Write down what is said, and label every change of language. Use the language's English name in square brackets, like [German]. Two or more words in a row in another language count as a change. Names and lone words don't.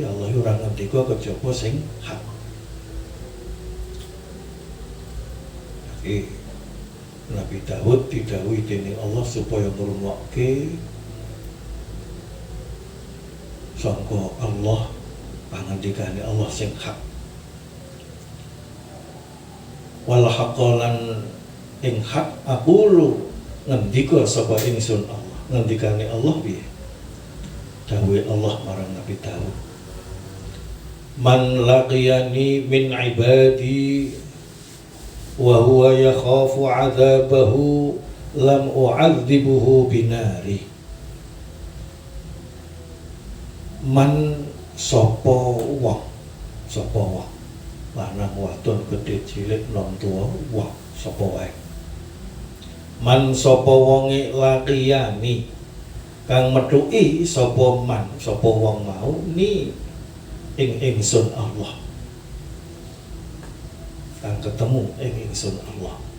[Javanese] Ya Allah ora ngendika kejaba sing hak. Jadi Nabi Daud didhawuhi dening Allah supaya ngrungokke sangka Allah pangandikane Allah sing hak. [Arabic] والحقلان [Javanese] ing hak aqulu ngendika sapa ingsun Allah. Ngendikane Allah piye? Dawuhe Allah marang Nabi Daud. [Arabic] من لقيني من عبادي وهو يخاف عذابه لم أعذبه بالنار. [Javanese] Man sapa wong lanang wadon gedhe cilik nom tuwa wong sapa wae. Man sapa wonge laqiyani kang methuki sapa man sapa wong mau ni ing ingsun Allah, kang ketemu ing ingsun Allah.